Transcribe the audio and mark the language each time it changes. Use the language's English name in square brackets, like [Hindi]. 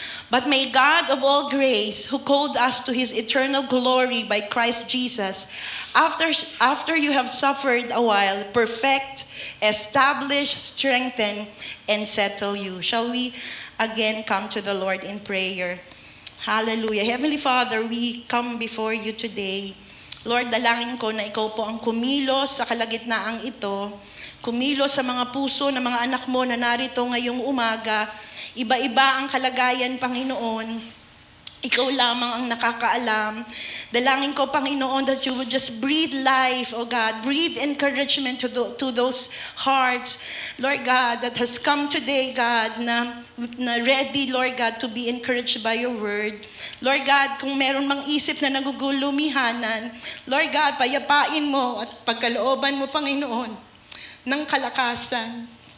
[English] But may God of all grace, who called us to His eternal glory by Christ Jesus, after you have suffered a while, perfect, establish, strengthen, and settle you. Shall we again come to the Lord in prayer? Hallelujah. Heavenly Father, we come before you today. [Filipino] Lord, dalangin ko na ikaw po ang kumilos sa kalagitnaang ito, kumilos sa mga puso ng mga anak mo na narito ngayong umaga. Iba-iba ang kalagayan, Panginoon. Ikaw lamang ang nakakaalam. Dalangin ko, Panginoon, [English] that you would just breathe life, oh God, breathe encouragement to those hearts, Lord God, that has come today, God, [Filipino] na ready, [English] Lord God, to be encouraged by your word. [Filipino] Lord God, kung meron mang isip na nagugulumihanan, Lord God, payapain mo at pagkalooban mo, Panginoon, ng kalakasan.